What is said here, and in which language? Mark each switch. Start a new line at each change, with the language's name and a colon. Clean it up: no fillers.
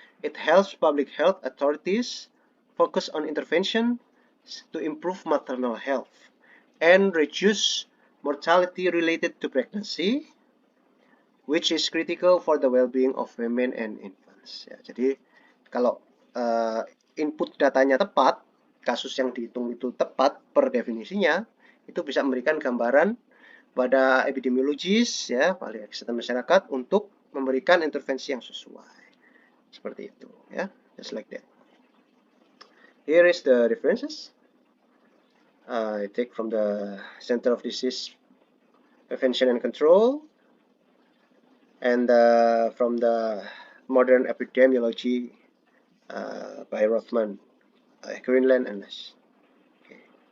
English: It helps public health authorities focus on intervention to improve maternal health and reduce mortality related to pregnancy, which is critical for the well-being of women and infants.
Indonesian: Ya, jadi kalau input datanya tepat, kasus yang dihitung itu tepat per definisinya, itu bisa memberikan gambaran pada epidemiologis, ya, ahli kesehatan masyarakat untuk memberikan intervensi yang sesuai. Seperti itu, ya,
English: just like that. Here is the references. I take from the Center of Disease Prevention and Control, and from the Modern Epidemiology by Rothman, Greenland and Nash. Okay.